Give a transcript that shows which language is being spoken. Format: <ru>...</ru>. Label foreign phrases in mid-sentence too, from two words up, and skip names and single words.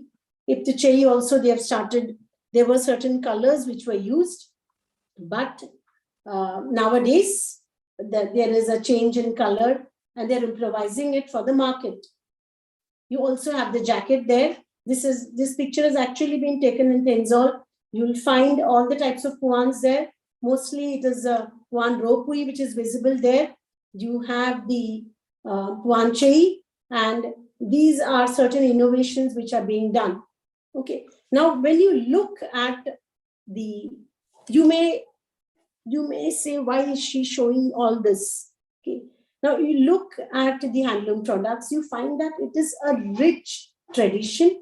<en>Iptichei also, they have started, there were certain colors which were used, but nowadays there is a change in color and they're improvising it for the market. You also have the jacket there. This picture has actually been taken in Tenzal. You'll find all the types of puans there. Mostly it is a puan ropui which is visible there. You have the puan chei, and these are certain innovations which are being done. Okay. Now, when you look at the, you may say, why is she showing all this? Okay. Now, you look at the handloom products, you find that it is a rich tradition.</en>